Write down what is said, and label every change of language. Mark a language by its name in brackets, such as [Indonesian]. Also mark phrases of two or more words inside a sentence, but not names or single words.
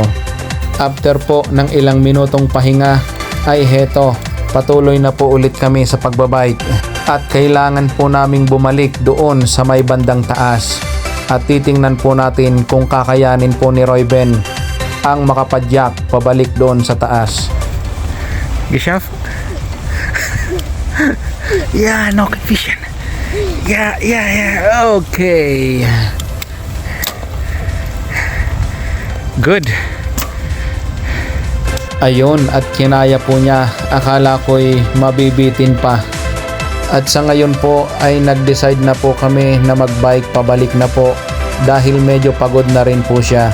[Filipino] After po ng ilang minutong pahinga ay heto, patuloy na po ulit kami sa pagbabike. At kailangan po naming bumalik doon sa may bandang taas. At titingnan po natin kung kakayanin po ni Roy Ben ang makapadyak pabalik doon sa taas. [German] Geschafft? Ja, noch ein bisschen. Ja, okay. Good. [Filipino] Ayun, at kinaya po niya. Akala ko'y mabibitin pa. At sa ngayon po ay nag-decide na po kami na magbike pabalik na po dahil medyo pagod na rin po siya.